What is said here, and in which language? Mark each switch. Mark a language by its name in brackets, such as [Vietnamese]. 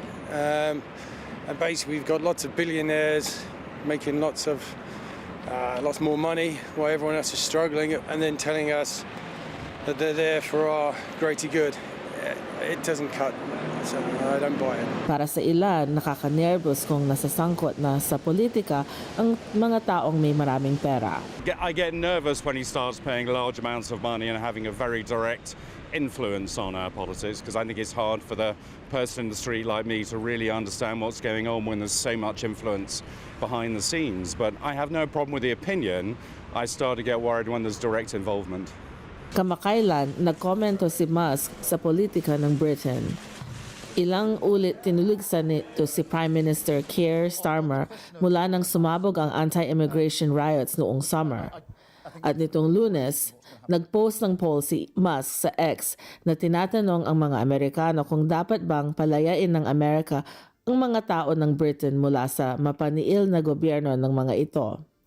[English] And basically, we've got lots of billionaires making lots more money while everyone else is struggling, and then telling us that they're there for our greater good. It doesn't cut, so I don't buy it. [Filipino] Para sa ilan, nakakanervous kung nasasangkot na sa politika ang mga taong may maraming pera. [English] I get nervous when he starts paying large amounts of money and having a very direct influence on our politics, because I think it's hard for the person in the street like me to really understand what's going on when there's so much influence behind the scenes. But I have no problem with the opinion. I start to get worried when there's direct involvement. [Filipino] Kamakailan, nagkomento si Musk sa politika ng Britain. Ilang ulit tinuligsan nito si Prime Minister Keir Starmer mula nang sumabog ang anti-immigration riots noong summer. At nitong Lunes, nag-post ng poll si Musk sa X na tinatanong ang mga Amerikano kung dapat bang palayain ng Amerika ang mga tao ng Britain mula sa mapaniil na gobyerno ng mga ito.